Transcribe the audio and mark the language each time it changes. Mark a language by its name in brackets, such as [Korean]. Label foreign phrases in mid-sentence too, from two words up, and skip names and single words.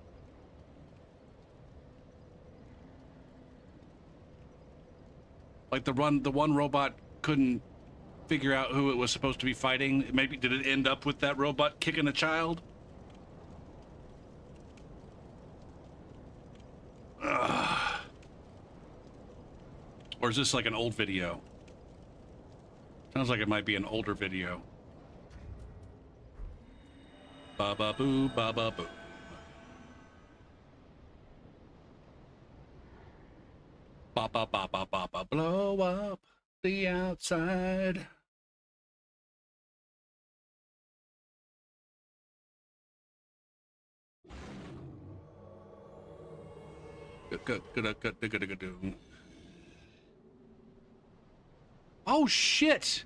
[English] Like the one robot couldn't figure out who it was supposed to be fighting. Maybe did it end up with that robot kicking a child? Ugh. Or is this like an old video? Sounds like it might be an older video. Ba ba boo, ba ba boo. Ba ba ba ba ba ba, blow up the outside. Oh shit!